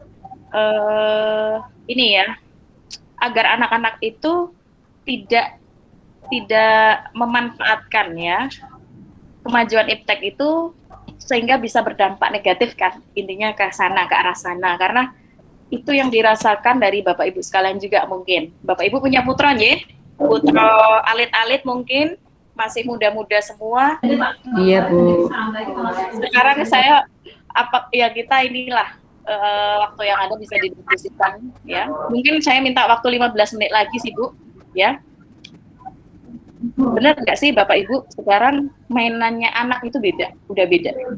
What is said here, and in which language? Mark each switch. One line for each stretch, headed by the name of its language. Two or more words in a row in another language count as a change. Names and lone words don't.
Indonesian: ini ya, agar anak-anak itu tidak memanfaatkan ya kemajuan iptek itu sehingga bisa berdampak negatif kan, intinya ke sana, ke arah sana, karena itu yang dirasakan dari Bapak Ibu sekalian juga mungkin. Bapak Ibu punya putra ya, putra alit-alit mungkin, masih muda-muda semua. Iya Bu. Sekarang saya kita inilah waktu yang ada bisa didiskusikan ya. Mungkin saya minta waktu 15 menit lagi sih Bu ya. Benar nggak sih Bapak Ibu sekarang mainannya anak itu beda, udah beda.